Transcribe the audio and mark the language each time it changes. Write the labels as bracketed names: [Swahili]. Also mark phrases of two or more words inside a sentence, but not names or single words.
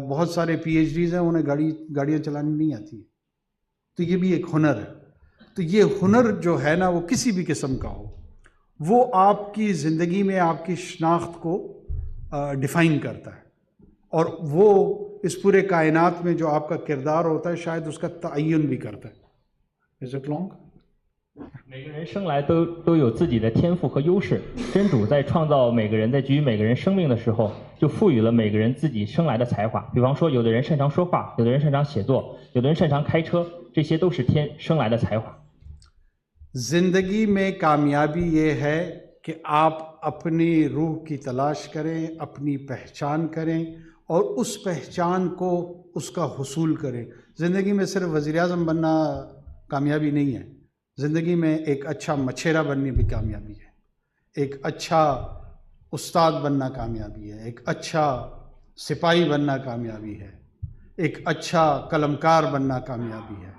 [Urdu] بہت سارے PhDs ہیں، انہیں گاڑیاں چلانی نہیں آتی، تو یہ بھی ایک ہنر ہے. تو یہ ہنر جو ہے نا، وہ کسی بھی قسم کا ہو، وہ آپ کی زندگی میں آپ کی شناخت کو ڈیفائن کرتا ہے، اور وہ اس پوری کائنات میں جو آپ کا کردار ہوتا ہے شاید اس کا تعین بھی کرتا ہے. [English] Is it long? [Chinese] 每个人生来都有自己的天赋和优势，真主在创造每个人，在给予每个人生命的时候，就赋予了每个人自己生来的才华。比方说，有的人擅长说话，有的人擅长写作，有的人擅长开车，这些都是生来的才华。 [Urdu] زندگی میں کامیابی یہ ہے کہ آپ اپنی روح کی تلاش کریں، اپنی پہچان کریں اور اس پہچان کو اس کا حصول کریں. زندگی میں صرف وزیرِ اعظم بننا کامیابی نہیں ہے، زندگی میں ایک اچھا مچھیرا بننے بھی کامیابی ہے، ایک اچھا استاد بننا کامیابی ہے، ایک اچھا سپاہی بننا کامیابی ہے، ایک اچھا قلمکار بننا کامیابی ہے.